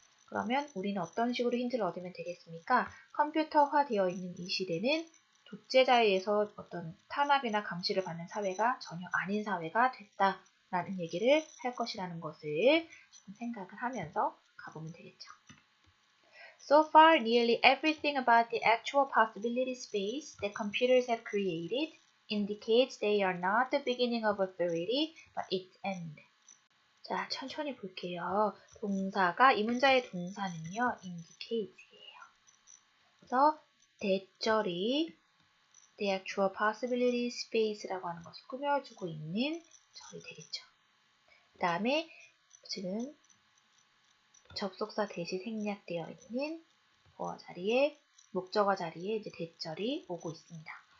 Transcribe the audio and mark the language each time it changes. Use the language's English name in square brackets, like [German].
[Korean] 그러면 우리는 어떤 식으로 힌트를 얻으면 되겠습니까? 컴퓨터화 되어 있는 이 시대는 독재자에 의해서 어떤 탄압이나 감시를 받는 사회가 전혀 아닌 사회가 됐다라는 얘기를 할 것이라는 것을 조금 생각을 하면서 가보면 되겠죠. [English] So far, nearly everything about the actual possibility space that computers have created indicates they are not the beginning of authority, but its end. [Korean] 자, 천천히 볼게요. 동사가, 이 문자의 동사는요, indicate예요. 그래서 대절이 [English] the actual possibility space [Korean] 라고 하는 것을 꾸며주고 있는 절이 되겠죠. 그 다음에 지금 접속사 대시 생략되어 있는 보어 자리에 목적어 자리에 이제 대절이 오고 있습니다.